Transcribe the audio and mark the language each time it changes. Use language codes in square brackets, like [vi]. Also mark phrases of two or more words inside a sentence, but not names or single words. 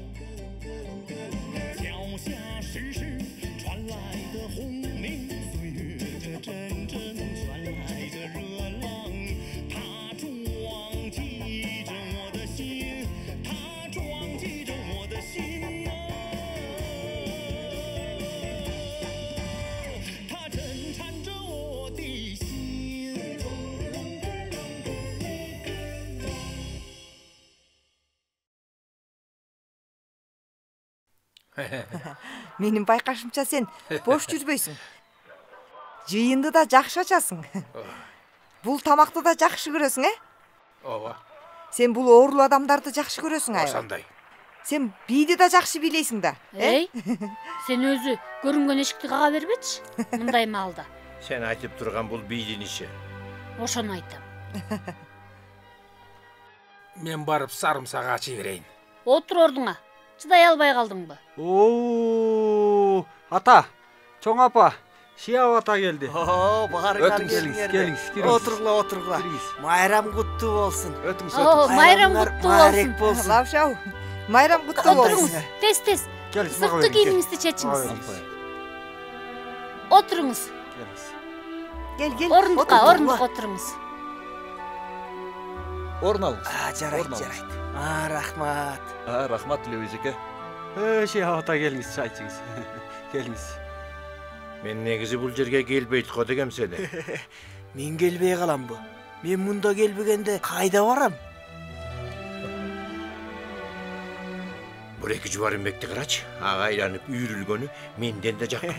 [zh] 脚下时时传来的轰鸣，岁月的阵阵传来的热浪，它撞击着我的心，它撞击着我的心啊，它震颤着我的心。 [ky] Менин байкашымча сен бош жүрбөйсүң. Жыйынды да жакшы ачасың. Бул тамакты да жакшы көрөсүң, Ооба. Сен бул оорулуу адамдарды жакшы көрөсүң, Ошондой. Сен бийди да жакшы бийлейсиң да. Эй, сен өзү көрүнгөн эшикти кага бербечи, мындай маалда. Сен айтып турган бул бийдин иши. Ошону айтам. Мен барып сарымсак ачы берейин. Отур ордуңа. Чыдай албай калдыңбы? Оо, ата, чоң апа, Şiyav ата келди. Барыңар келиңиз, Отургула. Майрам куттуу болсун. Өтүңүз, Майрам куттуу болсун. Лавшау, майрам куттуу болсун. Отуруңуз, тез. Келиңиз, Сырткы кийимиңизди чечиңиз. Отуруңуз. Кел. Орындукка отуруңуз. Орун алыңыз. Жарайт. Рахмат. Рахмат Левиз эке. Şiyav ata келиңиz, чай ичиңиз. Келиңиз. Мен негизи бул жерге келбейт го дегем сени. Мен келбей каламбы? Мен мында келбегенде кайда барам? Бул эки жубар эмбекти карачы. Ага айланып үйрүлгөнү менден да жакын.